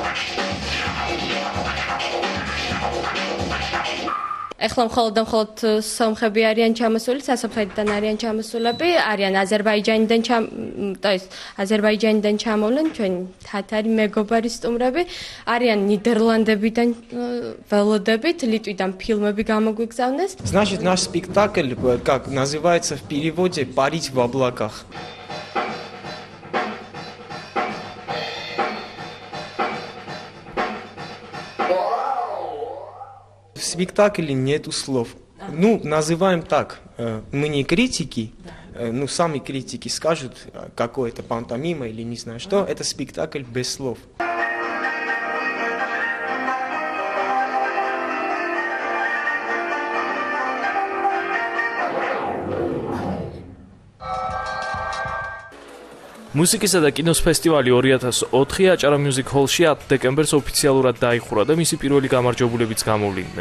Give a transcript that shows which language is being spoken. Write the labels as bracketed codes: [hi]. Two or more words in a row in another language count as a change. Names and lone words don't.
[ka] ეხლა მხოლოდ და მხოლოდ სომხები არიან ჩამოსული, სასომხეთიდან არიან ჩამოსულები, არიან აზერბაიჯანიდან ჩამოვლენ ჩვენი თათარი მეგობარი სტუმრები, არიან ნიდერლანდებიდან ველოდებით, ლიტვიდან ფილმები გამოგვიგზავნეს. [ru] Значит, наш спектакль, как называется в переводе «Парить в облаках». В спектакле нету слов. Ну, называем так. Мы не критики. Ну, сами критики скажут, какое это пантомима или не знаю что. Это спектакль без слов. [ka] მუსიკისა და კინოს ფესტივალი 2004 აჭარა მიუზიკ ჰოლში 10 დეკემბერს ოფიციალურად დაიხურა და მისი პირველი გამარჯვებულებიც გამოვლინდნენ.